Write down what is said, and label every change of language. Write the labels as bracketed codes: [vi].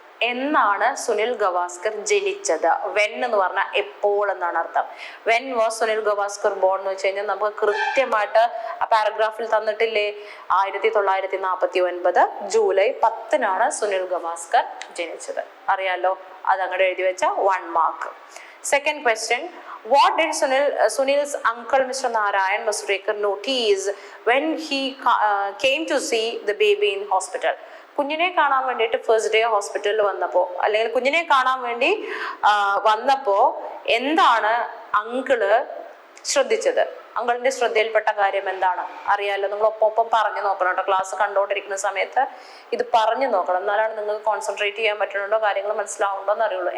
[ml] എന്നാണ് സുനിൽ ഗവാസ്കർ ജനിച്ചത്? [en] when [ml] എന്ന് പറഞ്ഞാൽ എപ്പോൾ എന്നാണ് അർത്ഥം. [en] when was Sunil Gavaskar born [ml] എന്ന് വെച്ച് കഴിഞ്ഞാൽ നമുക്ക് കൃത്യമായിട്ട് ആ പാരഗ്രാഫിൽ തന്നിട്ടില്ലേ? 1949 ജൂലൈ 10 സുനിൽ ഗവാസ്കർ ജനിച്ചത്. അറിയാലോ, അത് അങ്ങോട്ട് എഴുതി വെച്ച 1 mark. [en] Second question, what did Sunil's uncle Mr. Narayan Masrekar notice when he came to see the baby in hospital? [ml] കുഞ്ഞിനെ കാണാൻ വേണ്ടിയിട്ട് ഫസ്റ്റ് ഡേ ഹോസ്പിറ്റലിൽ വന്നപ്പോ, അല്ലെങ്കിൽ കുഞ്ഞിനെ കാണാൻ വേണ്ടി വന്നപ്പോ എന്താണ് അങ്കിള് ശ്രദ്ധിച്ചത്? അങ്കിളിന്റെ ശ്രദ്ധയിൽപ്പെട്ട കാര്യം എന്താണ്? അറിയാലോ, നിങ്ങൾ ഒപ്പം പറഞ്ഞു നോക്കണം കേട്ടോ. ക്ലാസ് കണ്ടോണ്ടിരിക്കുന്ന സമയത്ത് ഇത് പറഞ്ഞു നോക്കണം, എന്നാലാണ് നിങ്ങൾക്ക് കോൺസെൻട്രേറ്റ് ചെയ്യാൻ പറ്റുന്നുണ്ടോ, കാര്യങ്ങൾ മനസ്സിലാവുണ്ടോ എന്ന് അറിയുള്ളൂ.